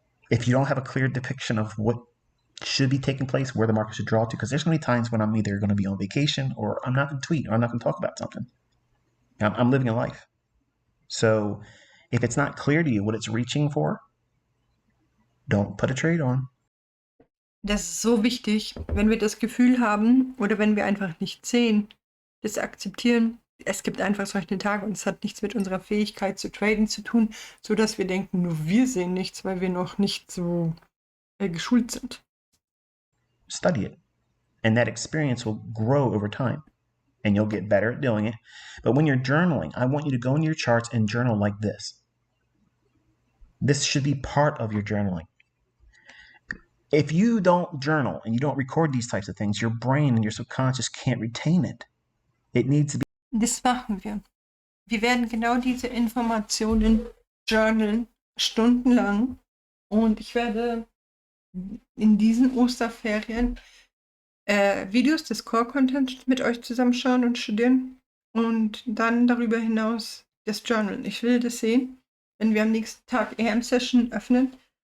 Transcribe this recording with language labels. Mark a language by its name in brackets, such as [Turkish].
[English] If you don't have a clear depiction of what should be taking place, where the market should draw to, because there's going to be times when I'm either going to be on vacation or I'm not going to tweet or I'm not going to talk about something. I'm living a life. So if it's not clear to you what it's reaching for, don't put a trade on. [German] Das ist so wichtig, wenn wir das Gefühl haben oder wenn wir einfach nicht sehen, das akzeptieren. Es gibt einfach solche Tage und es hat nichts mit unserer Fähigkeit zu traden zu tun, sodass wir denken, nur wir sehen nichts, weil wir noch nicht so geschult sind. [English] Study it. And that experience will grow over time. And you'll get better at doing it. But when you're journaling, I want you to go into your charts and journal like this. This should be part of your journaling. If you don't journal and you don't record these types of things, your brain and your subconscious can't retain it. It needs to be. [German] Das machen wir. Wir werden genau diese Informationen journalen, stundenlang. Und ich werde in diesen Osterferien Videos des Core-Contents mit euch zusammenschauen und studieren. Und dann darüber hinaus das Journal. Ich will das sehen, wenn wir am nächsten Tag AM-Session öffnen.